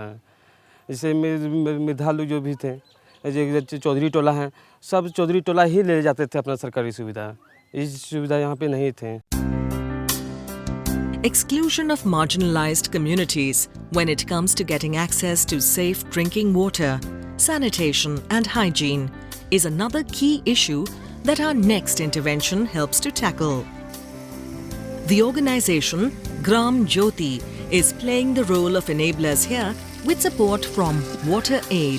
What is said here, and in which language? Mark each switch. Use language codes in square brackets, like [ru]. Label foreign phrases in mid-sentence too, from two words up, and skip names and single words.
[hi] जैसे मेधालु जो भी थे, जो चौधरी टोला है, सब चौधरी टोला ही ले जाते थे अपना सरकारी सुविधा। इस सुविधा यहाँ पे नहीं थे। [en] Exclusion of marginalized communities when it comes to getting access to safe drinking water, sanitation and hygiene is another key issue that our next intervention helps to tackle. The organization Gram Jyoti is playing the role of enablers here with support from Water Aid.